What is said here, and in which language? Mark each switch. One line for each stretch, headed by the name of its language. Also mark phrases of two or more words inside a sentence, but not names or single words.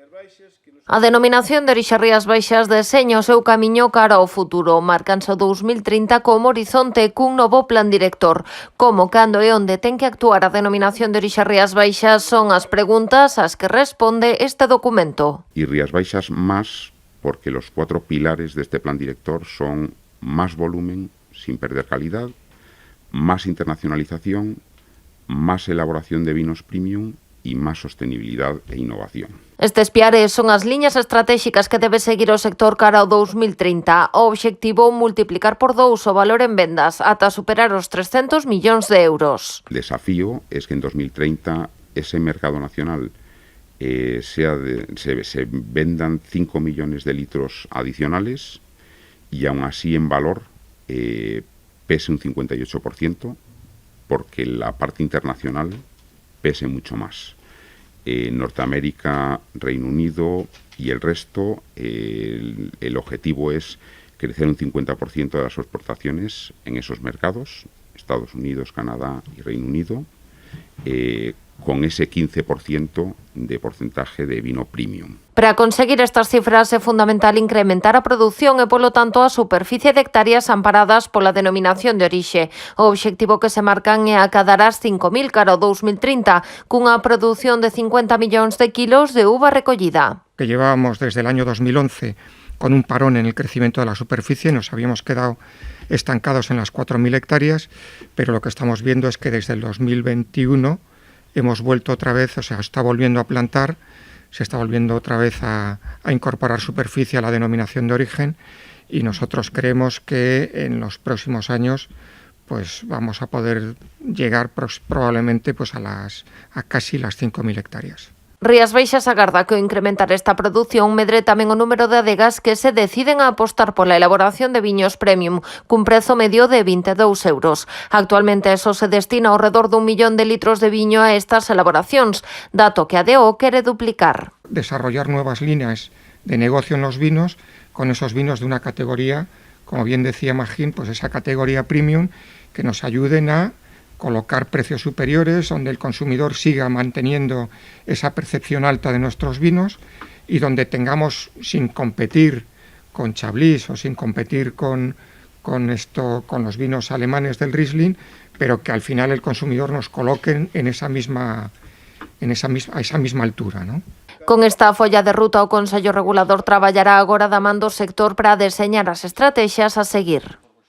Galician: A denominación de orixe Rías Baixas deseña o seu camiño cara ao futuro. Marcanse o 2030 como horizonte cun novo plan director. Como, cando e onde ten que actuar a denominación de orixe Rías Baixas son as preguntas ás que responde este documento.
Spanish: Y Rías Baixas más porque los 4 pilares de este plan director son más volumen sin perder calidad, más internacionalización, más elaboración de vinos premium y más sostenibilidad e innovación.
Galician: Estes piares son as liñas estratégicas que debe seguir o sector cara ao 2030. O obxectivo multiplicar por 2 o valor en vendas ata superar os 300 millóns de euros.
Spanish: El desafío es que en 2030 ese mercado nacional se vendan 5 millones de litros adicionales y aún así en valor pese un 58%, porque la parte internacional pese mucho más. Norteamérica, Reino Unido y el resto, el objetivo es crecer un 50% de las exportaciones en esos mercados, Estados Unidos, Canadá y Reino Unido, con ese 15% de porcentaje de vino premium.
Galician: Para conseguir estas cifras é fundamental incrementar a produción e, polo tanto, a superficie de hectáreas amparadas pola denominación de orixe. O obxectivo que se marcan é acadar as 5.000 cara ao 2030, cunha produción de 50 millóns de kilos de uva recollida.
Spanish: Que llevábamos desde el año 2011 con un parón en el crecimiento de la superficie, nos habíamos quedado estancados en las 4.000 hectáreas, pero lo que estamos viendo es que desde el 2021 hemos vuelto otra vez, o sea, está volviendo a plantar, se está volviendo otra vez a incorporar superficie a la denominación de origen y nosotros creemos que en los próximos años pues vamos a poder llegar probablemente pues a casi las 5.000 hectáreas.
Galician: Rías Baixas agarda que ao incrementar esta produción medre tamén o número de adegas que se deciden a apostar pola elaboración de viños premium, cun prezo medio de 22 euros. Actualmente eso se destina ao redor dun millón de litros de viño a estas elaboracións, dato que a DO quere duplicar.
Spanish: Desarrollar nuevas líneas de negocio en los vinos, con esos vinos de una categoría, como bien decía Magín, pues esa categoría premium, que nos ayuden a colocar precios superiores, donde el consumidor siga manteniendo esa percepción alta de nuestros vinos y donde tengamos, sin competir con Chablis o sin competir con los vinos alemanes del Riesling, pero que al final el consumidor nos coloque en esa misma altura, ¿no?
Galician: Con esta folla de ruta, o Consello Regulador traballará agora da man do sector para deseñar as estratexias a seguir.